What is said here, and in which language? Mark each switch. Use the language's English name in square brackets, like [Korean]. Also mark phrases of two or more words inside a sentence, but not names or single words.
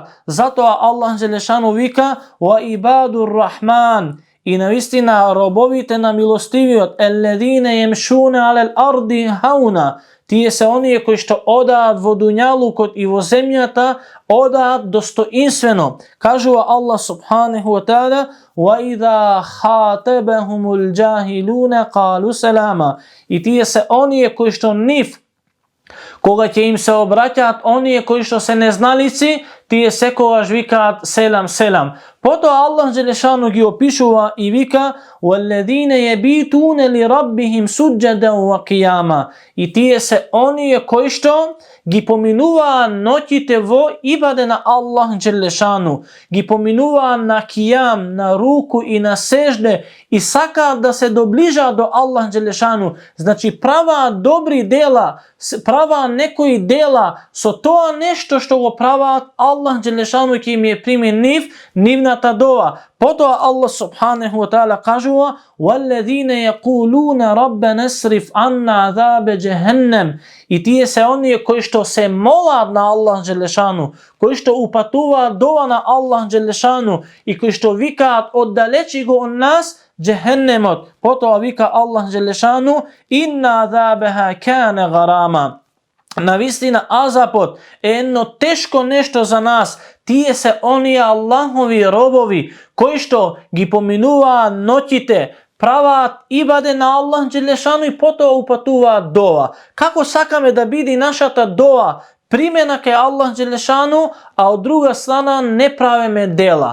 [Macedonian] Затоа Аллах Джелешану вика: [Arabic] "وعباد الرحمن." [Macedonian] И навистина робовите на милостивиот, [Arabic] الذين يمشون على الأرض هونا, [Macedonian] тие се оние кои што одаат во дуњалукот и во земјата, одаат достоинствено. Кажува Аллах [Arabic] سبحانه وتعالى: "وإذا خاطبهم الجاهلون قالوا سلاما." [Macedonian] И тие се оние кои што нив кога ќе им се обраќаат оние кои што се незналици, тие секогаш викаат селам, селам. Потоа Аллах Джелешану ги опишува и вика: [Arabic] "والذين يبيتون لربهم سجدا وقياما." [Macedonian] И тие се оние кои што ги поминуваа ноќите во ибаде на Аллах Джелешану, ги поминуваа на кијам, на руку и на сежде и сакаат да се доближаат до Аллах Джелешану. Значи праваат добри дела, праваат некои дела, со тоа нешто што го праваат, Аллах Джелешану ќе им е прими нивната дова. Потоа Аллах [Arabic] سبحانه وتعالى [Macedonian] кажува: [Arabic] "والذين يقولون ربنا اصرف عنا عذاب جهنم." [Macedonian] И тие се оние кои што се молат на Аллах Джелешану, кои што упатуваат дова на Аллах Джелешану и кои што викаат: "Оддалечи го од нас џехеннемот." Потоа вика Аллах Джелешану: [Arabic] "إن عذابها كان غراما." [Macedonian] Навистина азапот е едно тешко нешто за нас. Тие се оние Аллахови робови кои што ги поминуваат ноќите, праваат ибаде на Аллах Джелешану и потоа упатуваат дова. Како сакаме да биде нашата дова примена кај Аллах Джелешану, а од друга страна не правиме дела?